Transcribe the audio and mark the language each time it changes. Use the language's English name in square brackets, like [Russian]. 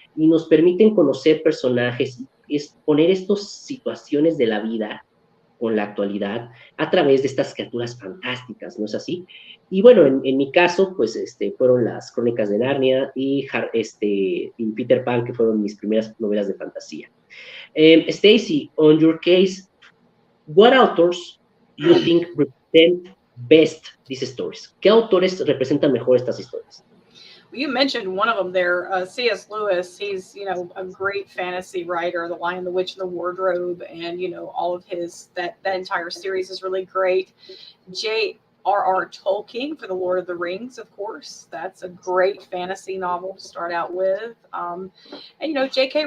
[Spanish] Y nos permiten conocer personajes, exponer estas situaciones de la vida con la actualidad a través de estas criaturas fantásticas, ¿no es así? Y bueno, en mi caso, pues fueron las Crónicas de Narnia y Peter Pan, que fueron mis primeras novelas de fantasía. [English] Stacy, on your case, what authors you think represent best these stories? [Spanish] ¿Qué autores representan mejor estas historias? [English] You mentioned one of them there, C.S. Lewis. He's, a great fantasy writer, The Lion, the Witch, and the Wardrobe, and, all of his, that entire series is really great. J.R.R. Tolkien for The Lord of the Rings, of course. That's a great fantasy novel to start out with. And, J.K.